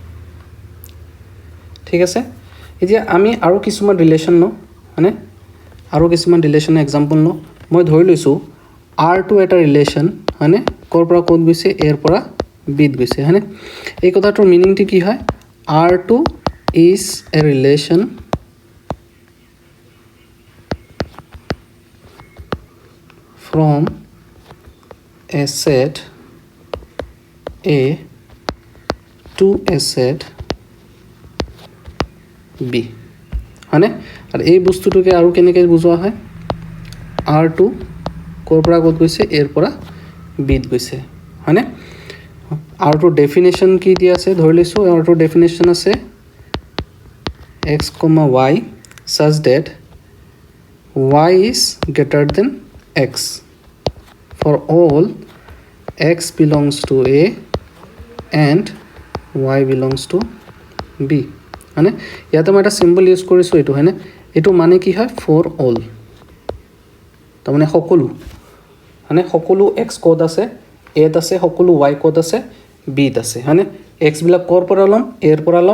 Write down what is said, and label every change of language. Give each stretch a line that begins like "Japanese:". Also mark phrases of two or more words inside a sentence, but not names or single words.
Assamese: ঠিক আছে এতিয়া আমি আৰু কিছুমান ৰিলেশ্যন লওঁ হয়নে আৰু কিছুমান
English: relation example
Assamese: লওঁ মই ধৰি লৈছোঁ R2 এটা ৰিলেশ্যন হয়নে ক'ৰ পৰা ক'ত গৈছে এৰ পৰা বিত গৈছে হয়নে এই কথাটোৰ মিনিংটো কি হয়
English: R2 is a relation from a set A to a set
Assamese: B হয়নে আৰু এই বস্তুটোকে আৰু কেনেকৈ বুজোৱা হয় R2 ক'ৰ পৰা ক'ত গৈছে এৰ পৰা বিত গৈছে হয়নে R2 ডেফিনেশ্যন কি দিয়া আছে ধৰি লৈছোঁ R2 ডেফিনেশ্যন আছে
English: x, y such that y is greater than x for all x belongs to A and y belongs to B
Assamese: হয়নে ইয়াতে মই এটা
English: symbol use
Assamese: কৰিছোঁ এইটো হয়নে এইটো মানে কি হয়
English: for all
Assamese: তাৰমানে সকলো হয়নে সকলো এক্স ক'ত আছে এত আছে সকলো ৱাই ক'ত আছে বিত আছে হয়নে এক্সবিলাক ক'ৰ পৰা ল'ম এৰ পৰা ল'ম